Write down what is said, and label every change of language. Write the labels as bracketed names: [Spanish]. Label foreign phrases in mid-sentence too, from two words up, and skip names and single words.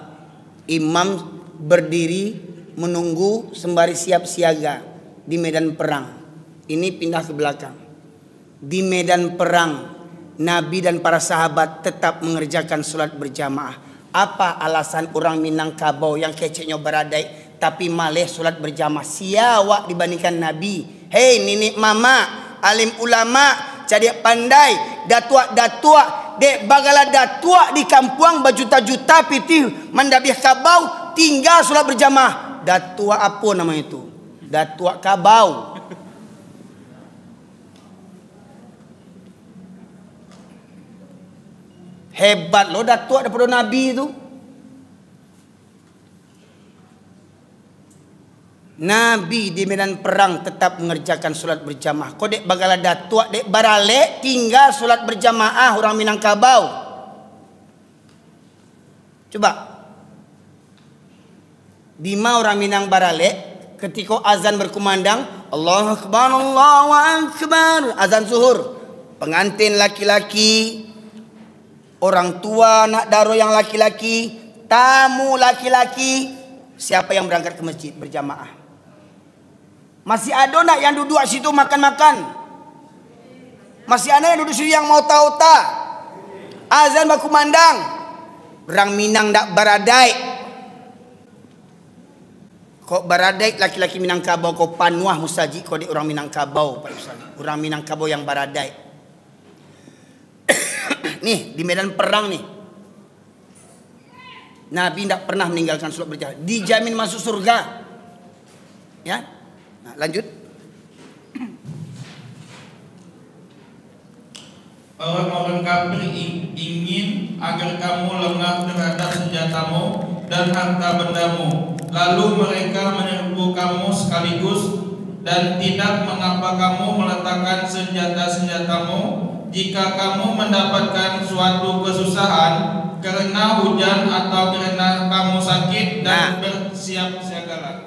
[Indonesian] Imam berdiri menunggu sembari siap siaga di medan perang. Ini pindah ke belakang. Di medan perang, Nabi dan para sahabat tetap mengerjakan sholat berjamaah. [Minangkabau] Apa alasan orang Minangkabau yang keceknya beradai tapi malih sholat berjamaah siawak dibandingkan Nabi? Hei nenek mama, alim ulama, jadi pandai, datua dek bagala datua di kampung berjuta-juta pitih mandabih kabau tinggal sholat berjamaah. Datua apa nama itu? Datua kabau. [Indonesian] Hebat loh datua daripada Nabi itu. Nabi di medan perang tetap mengerjakan solat berjamaah. [Minangkabau] Kau dek bagala datua dek barale tinggal solat berjamaah orang Minangkabau. Coba. Dima orang Minang barale [Indonesian] ketika azan berkumandang, [Arabic] الله أكبر، الله أكبر, [Indonesian] azan zuhur. Pengantin laki-laki, orang tua [Minangkabau] nak daro [Indonesian] yang laki-laki, tamu laki-laki, siapa yang berangkat ke masjid berjamaah? Masih ada nak yang duduk situ makan-makan? Masih ada yang duduk situ yang mau tahu tak? [Minangkabau] Azan berkumandang, orang Minang dak baradai. Kok baradai laki-laki Minangkabau kau panuah musaji kau di orang Minangkabau Pak Ustaz. Orang Minangkabau yang baradai. [Indonesian] Nih di medan perang nih, Nabi tidak pernah meninggalkan sholat berjamaah, dijamin masuk surga. Ya, nah, lanjut. Orang-orang kafir ingin agar kamu lengah terhadap senjatamu dan harta bendamu, lalu mereka menyerbu kamu sekaligus, dan tidak mengapa kamu meletakkan senjata-senjatamu jika kamu mendapatkan suatu kesusahan karena hujan atau karena kamu sakit dan bersiap siagalah.